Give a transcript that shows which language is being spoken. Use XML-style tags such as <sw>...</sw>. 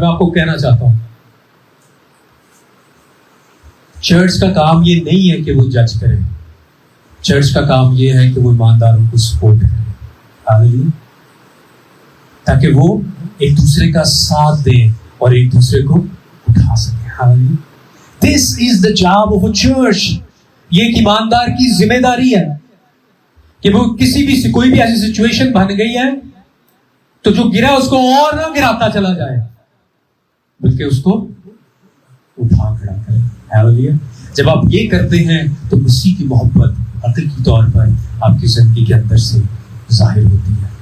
<ur>میں آپ کو کہنا چاہتا ہوں چرچ کا کام یہ نہیں ہے کہ وہ جج کرے, چرچ کا کام یہ ہے کہ وہ ایمانداروں کو سپورٹ کرے. ہاللیلویا. تاکہ وہ ایک دوسرے کا ساتھ دیں اور ایک دوسرے کو اٹھا سکیں. ہاللیلویا.</ur> <en>This is the job of a church.</en> <ur>یہ ایک ایماندار کی ذمہ داری ہے کہ وہ کسی بھی کوئی بھی ایسی سچویشن بن گئی ہے تو جو گرا اس کو اور نہ گراتا چلا جائے, بلکہ اس کو اٹھا کھڑا کرے. ہاللیلویا. جب آپ یہ کرتے ہیں تو مسیح کی محبت حقیقی طور پر آپ کی زندگی کے اندر سے ظاہر ہوتی ہے.</ur>